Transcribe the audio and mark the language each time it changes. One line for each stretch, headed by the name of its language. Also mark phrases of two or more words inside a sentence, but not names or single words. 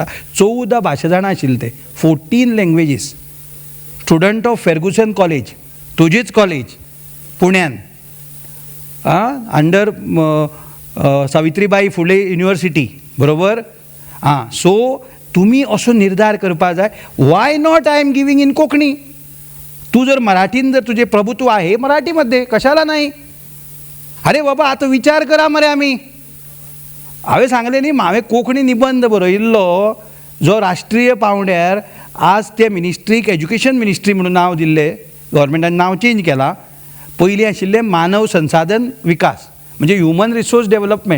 Konkani: 14 भाशा जाणां आशिल्ले ते, 14 लँग्वेजीस.
English: Student of Fergusson College,
Konkani: तुजीच कॉलेज पुण्यान,
English: under Savitribai Phule University, बरोबर.
Konkani: सो तुमी असो निर्धार करपा जाय,
English: why not I am giving in Konkani.
Marathi: तू जर मराठीन जर तुझे प्रभुत्व आहे मराठीमध्ये, कशाला नाही. अरे बाबा आता विचार करा मरे.
Konkani: आम्ही हांवें सांगलें न्ही, हांवें कोंकणी निबंध बरयल्लो जो राष्ट्रीय पावंड्यार आज ते मिनिस्ट्रीक
English: education ministry
Konkani: म्हणून नांव दिल्लें, गव्हर्मेंटान नांव चेंज केलां. पयलीं आशिल्लें मानव संसाधन विकास, म्हणजे
English: human resource development.